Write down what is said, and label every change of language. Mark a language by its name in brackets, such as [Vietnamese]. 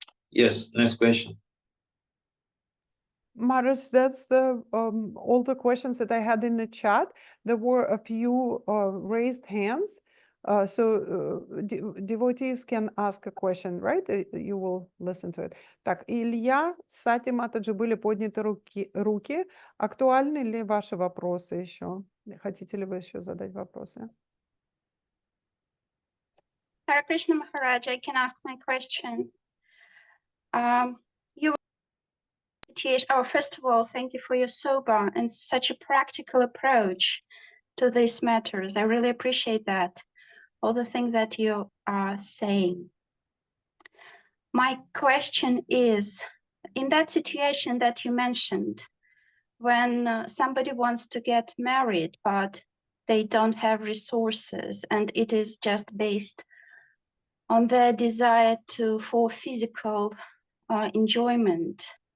[English] Yes, next question. Maharaj, that's all the questions that I had in the chat. There were a few raised hands. So devotees can ask a question, right? You will listen to it. [Russian] Так, Илья, Сати Матаджи, были подняты руки. Актуальны ли ваши вопросы еще? Хотите ли вы еще задать вопросы? [English] Hare Krishna Maharaj, I can ask my question. First of all, thank you for your sober and such a practical approach to these matters. I really appreciate that. all the things that you are saying. My question is, in that situation that you mentioned, when somebody wants to get married, but they don't have resources, and it is just based on their desire for physical enjoyment,